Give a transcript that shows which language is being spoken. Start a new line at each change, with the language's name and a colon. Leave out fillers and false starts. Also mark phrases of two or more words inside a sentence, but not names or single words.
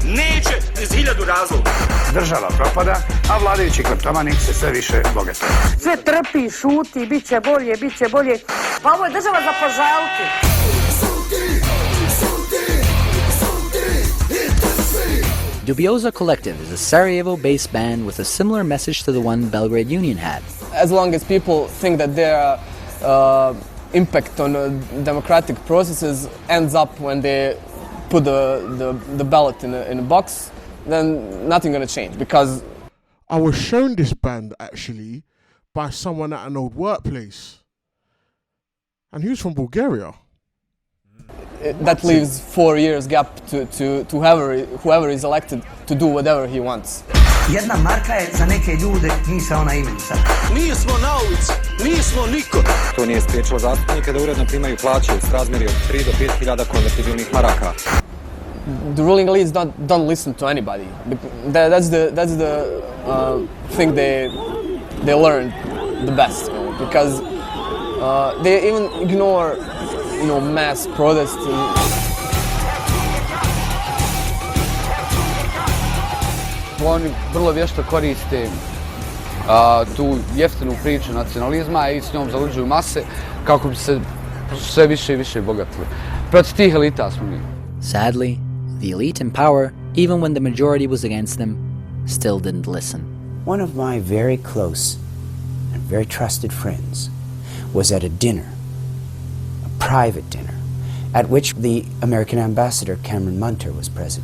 Bosnian: Neće iz 1000 razloga. Država propada, a vladajući kleptomani se sve više bogate. Sve trpi, šuti, bit će bolje, bit će bolje. Pa ovo je država za požaliti.
English: Dubioza Collective is a Sarajevo-based band with a similar message to the one Belgrade Union had. As long as people think that their impact on democratic processes ends up when they put the ballot in a box, then nothing gonna change, because I was shown this band actually by someone at an old workplace, and he was from Bulgaria. That leaves 4 years gap to whoever is elected to do whatever he wants.
Bosnian: Jedna marka je za neke ljude, mi se ona imenu sad. Nismo na ulici, nismo niko. To nije spriječilo zastupnike da uredno primaju plaće u srazmjeri od 3 do 5.000 konvertibilnih maraka.
English: The ruling elites don't listen to anybody. That's the thing they learned the best, because they even ignore, mass protests.
Bosnian: Oni vrlo vješto koriste tu jeftinu priču nacionalizma i s njom zaluđuju mase kako bi se sve više i više bogatili. Protiv tih elita smo mi.
English: Sadly, the elite in power, even when the majority was against them, still didn't listen. One of my very close and very trusted friends was at a dinner, a private dinner, at which the American ambassador Cameron Munter was present.